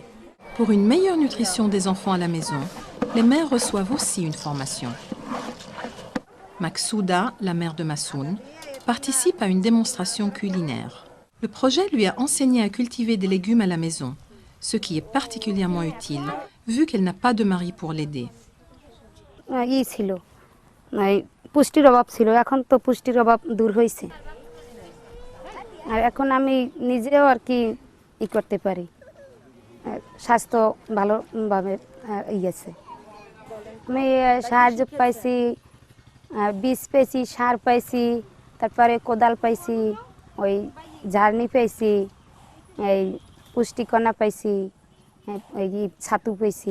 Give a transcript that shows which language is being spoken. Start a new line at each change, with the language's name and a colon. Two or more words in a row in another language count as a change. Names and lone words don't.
French: Pour une meilleure nutrition des enfants à la maison, les mères reçoivent aussi une formation. Maksouda, la mère de Massoun, participe à une démonstration culinaire. Le projet lui a enseigné à cultiver des légumes à la maison, ce qui est particulièrement utile vu qu'elle n'a pas de mari pour l'aider.
Bangla: পুষ্টির অভাব ছিল, এখন তো পুষ্টির অভাব দূর হয়েছে আর এখন আমি নিজেও আর কি করতে পারি, স্বাস্থ্য ভালোভাবে ইয়েছে। আমি সাহায্য পাইছি, বীজ পাইছি, সার পাইছি, তারপরে কোদাল পাইছি, ওই ঝাড়নি পাইছি, এই পুষ্টিকণা পাইছি, এই ছাতু পাইছি।